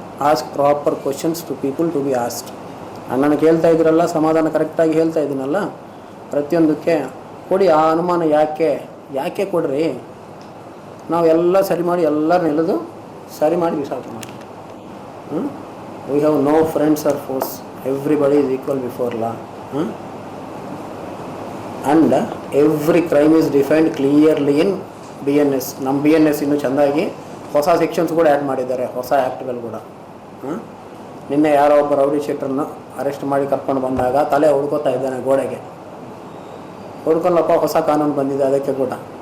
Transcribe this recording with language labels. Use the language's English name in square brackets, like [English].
[English] Ask proper questions to people to be asked. [Kannada] ನಾನು ಕೇಳ್ತಾ ಇದ್ದೀರಲ್ಲ, ಸಮಾಧಾನ ಕರೆಕ್ಟಾಗಿ ಹೇಳ್ತಾ ಇದ್ದೀನಲ್ಲ, ಪ್ರತಿಯೊಂದಕ್ಕೆ ಕೊಡಿ. ಆ ಅನುಮಾನ ಯಾಕೆ ಕೊಡ್ರಿ? ನಾವು ಎಲ್ಲ ಸರಿ ಮಾಡಿ, ಎಲ್ಲರನ್ನ ಎಳೆದು ಸರಿ ಮಾಡಿ ವಿಸಾಕ ಮಾಡಿ. [English] We have no friends or foes, everybody is equal before law. And every crime is defined clearly in BNS. [Kannada] ನಮ್ಮ BNS ಇನ್ನೂ ಚೆಂದಾಗಿ ಹೊಸ ಸೆಕ್ಷನ್ಸ್ ಕೂಡ ಆ್ಯಡ್ ಮಾಡಿದ್ದಾರೆ, ಹೊಸ ಆ್ಯಕ್ಟ್ಗಳು ಕೂಡ. ನಿನ್ನೆ ಯಾರೋ ಒಬ್ಬ ರೌಡಿ ಶೀಟರನ್ನು ಅರೆಸ್ಟ್ ಮಾಡಿ ಕರ್ಕೊಂಡು ಬಂದಾಗ ತಲೆ ಹುಡ್ಕೋತಾ ಇದ್ದಾನೆ ಗೋಡೆಗೆ. ಹುಡ್ಕೊಳ್ಳಪ್ಪ, ಹೊಸ ಕಾನೂನು ಬಂದಿದೆ ಅದಕ್ಕೆ ಕೂಡ.